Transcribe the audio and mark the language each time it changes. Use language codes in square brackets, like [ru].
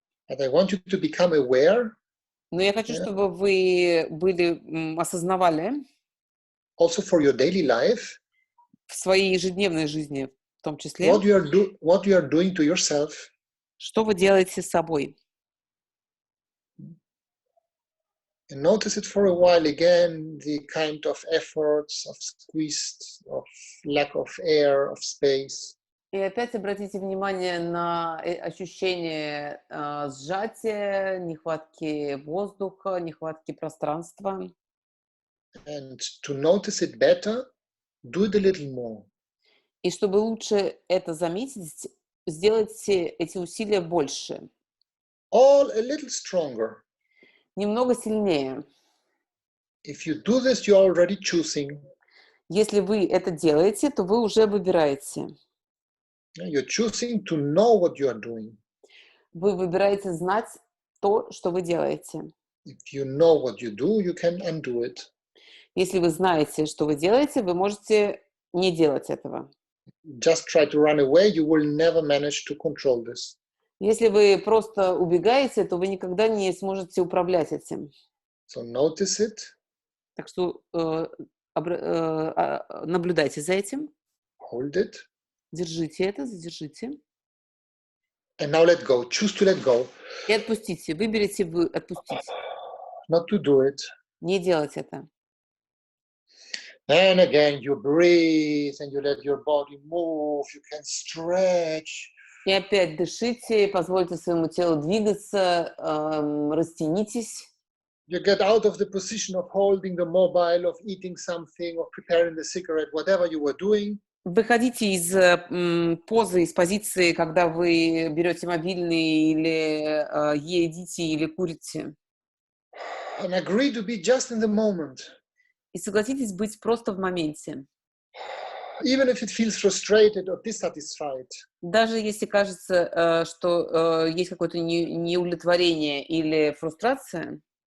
[en] But I want you to become aware. [ru] Но я хочу, чтобы вы осознавали [en] Also for your daily life. [ru] В своей ежедневной жизни, в том числе, [en] what you are doing to yourself. [ru] Что вы делаете с собой. [en] And notice it for a while again, the kind of efforts of squeezed, of lack of air, of space. [ru] И опять обратите внимание на ощущение сжатия, нехватки воздуха, нехватки пространства. [en] And to notice it better, do it a little more. [ru] И чтобы лучше это заметить, сделайте эти усилия больше. [en] All a little stronger. [ru] Немного сильнее. [en] If you do this, you're already choosing. [ru] Если вы это делаете, то вы уже выбираете. [en] You're choosing to know what you are doing. [ru] Вы выбираете знать то, что вы делаете. [en] If you know what you do, you can undo it. [ru] Если вы знаете, что вы делаете, вы можете не делать этого. [en] Just try to run away, you will never manage to control this. [ru] Если вы просто убегаете, то вы никогда не сможете управлять этим. [en] So notice it. [ru] Так что наблюдайте за этим. [en] Hold it. [ru] Держите это, задержите. [en] And now let go. Choose to let go. [ru] И отпустите. Выберите вы отпустить. [en] Not to do it. [ru] Не делать это. [en] And again, you breathe and you let your body move. You can stretch. [ru] И опять дышите, позвольте своему телу двигаться, растянитесь. [en] You get out of the position of holding the mobile, of eating something, of preparing the cigarette, whatever you were doing. [ru] Выходите из позы, из позиции, когда вы берете мобильный или едите, или курите. [en] And agree to be just in the moment. [ru] И согласитесь быть просто в моменте. [en] Even if it feels frustrated or dissatisfied. [ru] Даже если кажется, что есть какое-то неудовлетворение или фрустрация.